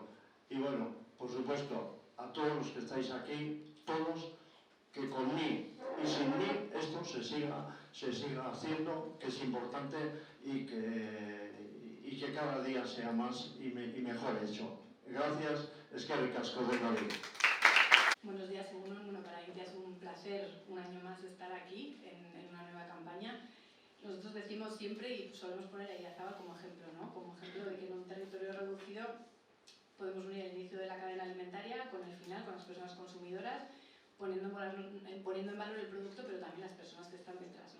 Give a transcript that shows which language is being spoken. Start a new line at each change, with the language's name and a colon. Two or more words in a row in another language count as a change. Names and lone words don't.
Spanish: Y bueno, por supuesto, a todos los que estáis aquí, todos, que con mí y sin mí esto se siga haciendo, que es importante y que cada día sea más y mejor hecho. Gracias,
Basque: eskerrik asko denoi.
Spanish: Buenos días, Egunon. Bueno, para Intia es un placer un año más estar aquí en una nueva campaña. Nosotros decimos siempre, y solemos poner a Idiazábal como ejemplo, ¿no? Como ejemplo de que en un territorio reducido podemos unir el inicio de la cadena alimentaria con el final, con las personas consumidoras, poniendo en valor el producto, pero también las personas que están detrás, ¿no?